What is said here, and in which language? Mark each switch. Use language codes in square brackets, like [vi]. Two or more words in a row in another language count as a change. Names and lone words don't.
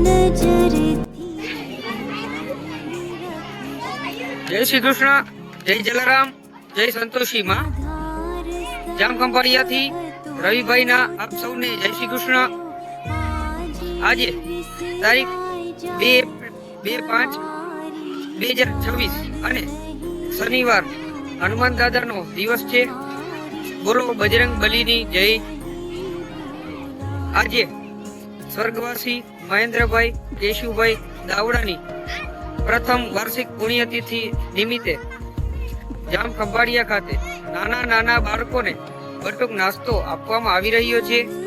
[gu] જય શ્રી કૃષ્ણ, જય જલારામ, જય સંતોષી માં। જામ ખંભાળિયા થી રવિ ભાઈ ના આપ સૌને જય શ્રી કૃષ્ણ। આજ તારીખ 2/5/2026 અને શનિવાર હનુમાન દાદા નો દિવસ છે। બોલો બજરંગ બલીની જય। આજે સ્વર્ગવાસી મહેન્દ્રભાઈ કેશુભાઈ દાવડાની પ્રથમ વાર્ષિક પુણ્યતિથિ નિમિત્તે જામ ખંભાળિયા ખાતે નાના નાના બાળકોને બટુક નાસ્તો આપવામાં આવી રહ્યો છે।